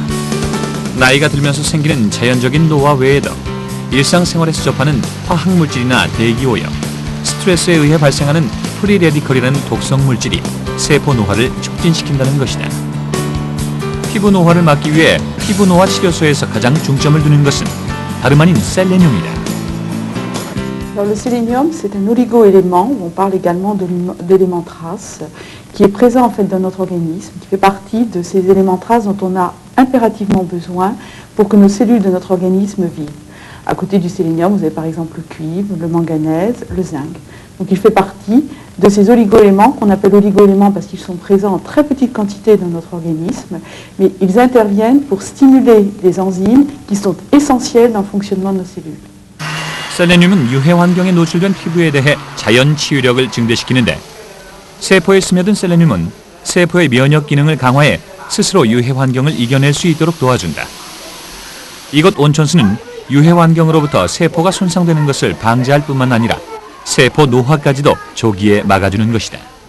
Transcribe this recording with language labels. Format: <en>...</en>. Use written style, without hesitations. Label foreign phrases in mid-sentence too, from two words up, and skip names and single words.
<ko>나이가 들면서 생기는 자연적인 노화 외에도 일상생활에서 접하는 화학물질이나 대기오염, 스트레스에 의해 발생하는 프리레디컬이라는 독성 물질이 세포 노화를 촉진시킨다는 것이다. 피부 노화를 막기 위해 피부 노화 치료소에서 가장 중점을 두는 것은 다름 아닌 셀레늄이다.</ko> <fr>Alors, le sélénium, c'est un oligo-élément, où on parle également d'éléments traces, qui est présent en fait dans notre organisme, qui fait partie de ces éléments traces dont on a impérativement besoin pour que nos cellules de notre organisme vivent. À côté du sélénium, vous avez par exemple le cuivre, le manganèse, le zinc. Donc il fait partie de ces oligo-éléments qu'on appelle oligo-éléments parce qu'ils sont présents en très petite quantité dans notre organisme, mais ils interviennent pour stimuler les enzymes qui sont essentielles dans le fonctionnement de nos cellules.</fr> <ko>셀레늄은 유해 환경에 노출된 피부에 대해 자연 치유력을 증대시키는데 세포에 스며든 셀레늄은 세포의 면역 기능을 강화해 스스로 유해 환경을 이겨낼 수 있도록 도와준다. 이곳 온천수는 유해 환경으로부터 세포가 손상되는 것을 방지할 뿐만 아니라 세포 노화까지도 조기에 막아주는 것이다.</ko>